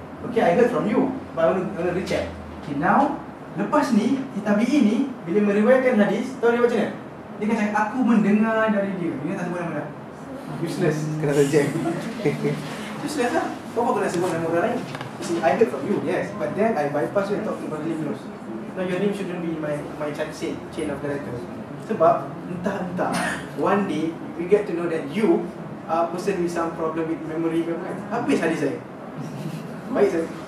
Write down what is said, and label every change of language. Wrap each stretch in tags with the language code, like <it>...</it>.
<en>Okay, I heard from you, but I want to recheck. Okay, now</en> <ms>lepas ni, tabi'in ni bila meriwayatkan hadis, tahu dia macam mana? Dia kata, aku mendengar dari dia. Dia tak sebut nama dah. Useless. Kena reject. Useless lah. Kau apa kena sebut nama orang lain?</ms> <en>You see, I heard from you, yes, but then I bypass you and talk to Brother Lim terus. No, your name shouldn't be in my chain of characters.</en> <ms>Sebab entah</ms> <en>one day we get to know that you are a person with some problem with memory</en> <ms>ke kan. Habis hadis saya. Baik saya.</ms>